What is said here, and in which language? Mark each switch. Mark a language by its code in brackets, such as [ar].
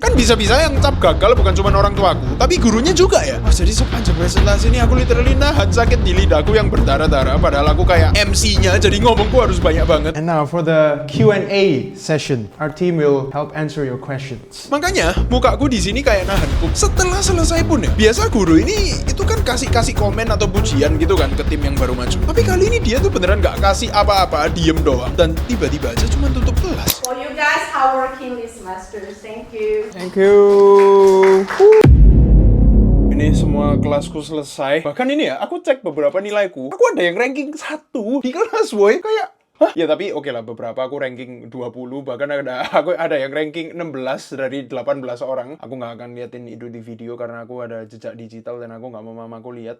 [id] Kan bisa-bisa yang cap gagal bukan cuma orang tuaku, tapi gurunya juga ya. Oh, jadi sepanjang presentasi ini aku [en] literally [id] nahan sakit di lidahku yang berdarah-darah. Padahal aku kayak MC-nya, jadi ngomongku harus banyak banget. [en] And now for the Q&A session, our team will help answer your questions. [id] Makanya mukaku di sini kayak nahan pup. Setelah selesai pun ya, biasa guru ini itu kan kasih komen atau pujian gitu kan ke tim yang baru maju. Tapi kali ini dia tuh beneran gak kasih apa-apa, diem doang. Dan tiba-tiba aja cuma tutup kelas. [en] For you guys hardworking this semester. Thank you. Thank you. [id] Ini semua kelasku selesai. Bahkan ini ya, aku cek beberapa nilaiku. Aku ada yang ranking 1 di kelas, boy. Kayak, hah? Ya tapi oke lah, beberapa aku ranking 20, bahkan aku ada yang ranking 16 dari 18 orang. Aku nggak akan liatin itu di video karena aku ada jejak digital dan aku nggak mau mamaku lihat.